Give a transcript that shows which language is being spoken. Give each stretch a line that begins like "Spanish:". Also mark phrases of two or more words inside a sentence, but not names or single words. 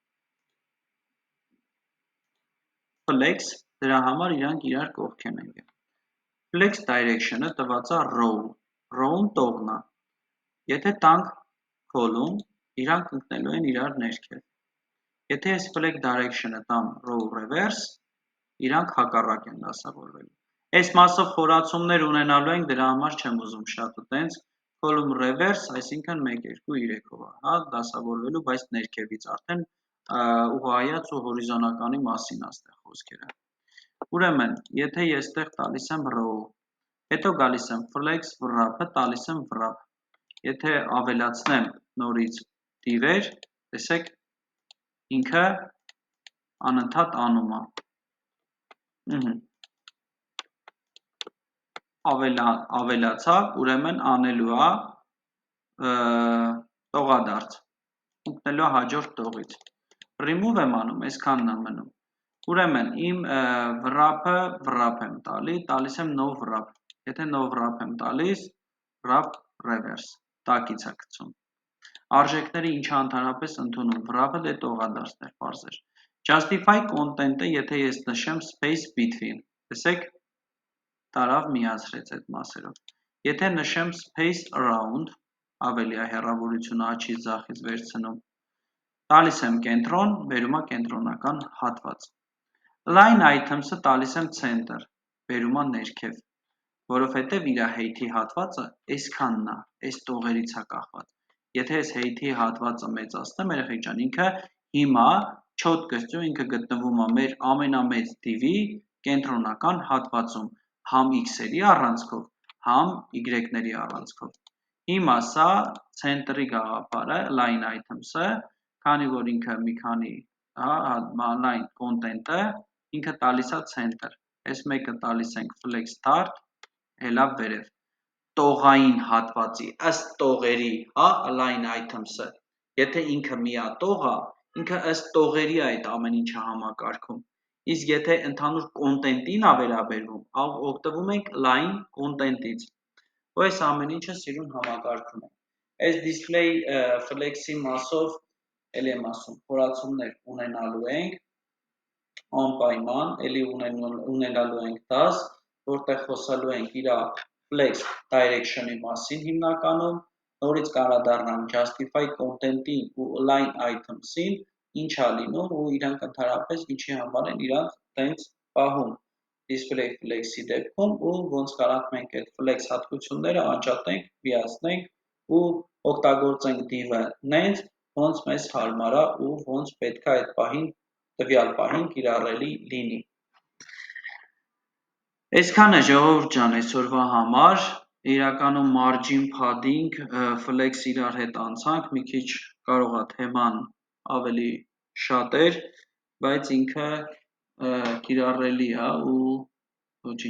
Armenian: flex, դրա համար իրանք իրար կողքեն են։
English: Flex direction-ը
Armenian: տված է row, row-ն տողն է։ Եթե տանք column, իրանք ընկնելու են իրար ներքև։ Եթե ես
English: flex direction-ը
Armenian: տամ
English: row reverse,
Armenian: իրանք հակառակ են դասավորվելու։ Այս մասով խորացումներ ունենալու ենք, դրա համար չեմ ուզում շատ ու տենց
English: column reverse,
Armenian: այսինքն 1, 2, 3-ով է, հա, դասավորվելու, բայց ներքևից արդեն ուղղահայաց ու հորիզոնականի մասին է ստեղ խոսքերը։ Ուրեմն, եթե ես ստեղ տալիս եմ row, հետո գալիս եմ
English: flex wrap-ը,
Armenian: տալիս եմ wrap։ Եթե ավելացնեմ նորից div-եր, տեսեք, ինքը անընդհատ անում է։ Ավելացավ, ուրեմն անելու է տողադարձ, ընկնելու է հաջորդ տողից։ Remove եմ անում, այսքանն է մնում։ Ուրեմն իմ wrap-ը wrap եմ տալիս եմ
English: no wrap։
Armenian: Եթե
English: no wrap
Armenian: եմ տալիս,
English: wrap reverse,
Armenian: տակից է գցում։ Արժեքները ինչա ընդհանրապես ընդունում, wrap-ը դե տողադարձներ, պարզեր։
English: Justify content-ը,
Armenian: եթե ես նշեմ
English: space between,
Armenian: տեսեք, տարավ միացրեց այդ մասերով։ Եթե նշեմ
English: space around,
Armenian: ավելի է հեռավորությունը աջից ձախից վերցնում, տալիս եմ կենտրոն, բերում է կենտրոնական հատված։
English: Line items-ը
Armenian: տալիս եմ center, բերում է ներքև, որովհետև իր height-ի հատվածը այսքանն է, այս տողերից է կախված։ Եթե ես height-ի հատվածը մեծացնեմ, երեխեք ջան, ինքը հիմա չոտկստյու ինքը գտնվում է մեր ամենամեծ div-ի կենտրոնական հատվածում, համ x-երի առանցքով, համ y-ների առանցքով։ Հիմա սա center-ի գաղափարը,
English: line items-ը,
Armenian: քանի որ ինքը մի քանի
English: line content-ը,
Armenian: ինքը տալիս է center, այս մեկը տալիս ենք
English: flex start,
Armenian: հելավ վերև, տողային հատվածի, ըստ տողերի,
English: line items-ը,
Armenian: եթե ինքը միատող է, ինքը ըստ տողերի այդ ամեն ինչը համակարգում, իսկ եթե ընդհանուր content-ին է վերաբերվում, օգտվում ենք
English: line content-ից,
Armenian: ու այս ամեն ինչը սիրուն համակարգում ենք։ Այս
English: display flex-ի
Armenian: մասով, էլի եմ ասում, խորացումներ ունենալու ենք, անպայման, էլի ունենալու ենք 10, որտեղ խոսալու ենք իր
English: flex direction-ի
Armenian: մասին հիմնականում, նորից կարադառնամ
English: justify content-ի
Armenian: ու
English: line items-ին,
Armenian: ինչ է լինում ու իրանք ընդհանրապես ինչի համար են իրանք տենց պահում
English: display flex-ի
Armenian: դեպքում ու ոնց կարանք մենք այդ flex հատկությունները անջատենք, միացնենք ու օգտագործենք div-ը նենց, ոնց մեզ հարմար է ու ոնց պետք է այդ պահին, տվյալ պահին կիրառելի լինի։ Այսքան է ժողովուրդ ջան այսօրվա համար, իրականում
English: margin padding,
Armenian: flex իրար հետ անցանք, մի քիչ կարող է թեման ավելի շատ էր, բայց ինքը կիրառելի է ու ոչինչ